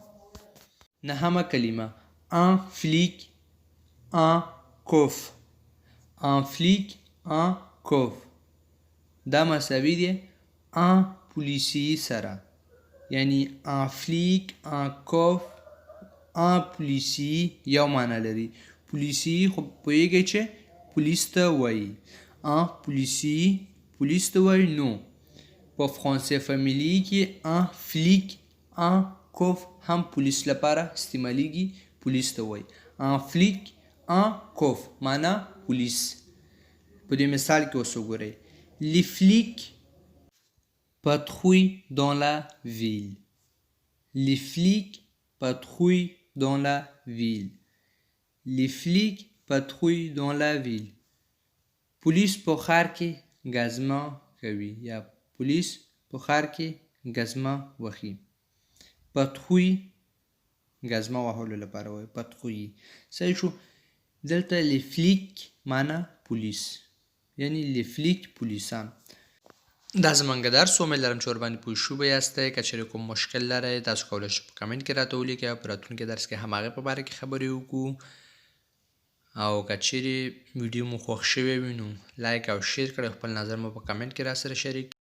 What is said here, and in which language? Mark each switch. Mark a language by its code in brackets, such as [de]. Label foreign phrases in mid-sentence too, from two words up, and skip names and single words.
[ps] نهمه کلمه [fr] un flic un coffre. un flic un coffre. [ps] دا مساوي دی [fr] un policier [ps] سره. یعنی [fr] un flic un coffre un policier [ps] یو معنی لري. policier خو پوهیږئ چې پولیس ته وایي. [fr] un policier [ps] پولیس ته وایي. نو په فرانسې فامیلی کې [fr] un flic un coffre [ps] هم پولیس لپاره استعمالیږي. پولیس ته وایي. [fr] un flic un coffre [ps] معنا پولیس. په دې مثال کې اوس وګورئ. [fr] les flics patrouillent dans la ville. les flics patrouillent dans la ville. les flics patrouillent dans la ville. [ps] پولیس په ښار کې ګزمه کوي یا پولیس په ښار کې ګزمه وهي. patrouille ګزمه وهلو لپاره وایي. patrouille صحیح شو. دلته [fr] les flics [ps] معنا پولیس. یعنی [fr] les flics [ps] پولیسان. دا زمونږ درس. امید لرم چې ورباندې پوه شوي به یاستئ. که چېرې کوم مشکل لرئ تاسو کولی شئ په کمنټ کې راته ولیکئ او په راتلونکي درس کې هم هغې په باره کې خبرې وکړو. او که چېرې ویډیو مو خوښ شوی وي نو لایک او شیر کړئ. خپل نظر مو په کمنټ کې راسره شریک